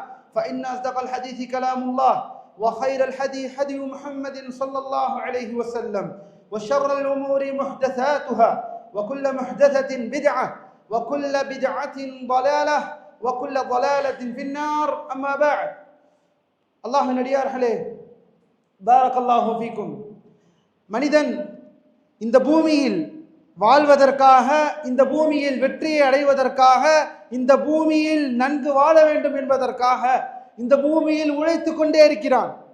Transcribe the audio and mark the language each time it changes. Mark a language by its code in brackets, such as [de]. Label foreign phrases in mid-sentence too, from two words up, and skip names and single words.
[ar] فإن أصدق الحديث كلام الله، وخير الهدي هدي محمد صلى الله عليه وسلم، وشر الأمور محدثاتها، وكل محدثة بدعة، وكل بدعة ضلالة، وكل ضلالة في النار. أما بعد، الله நடிகார்களே, بارك الله فيكم. [ta] மனிதன் இந்த பூமியில் வாழ்வதற்காக, இந்த பூமியில் வெற்றியை அடைவதற்காக, இந்த பூமியில் நன்கு வாழ வேண்டும் என்பதற்காக இந்த பூமியில் உழைத்து கொண்டே இருக்கிறான்.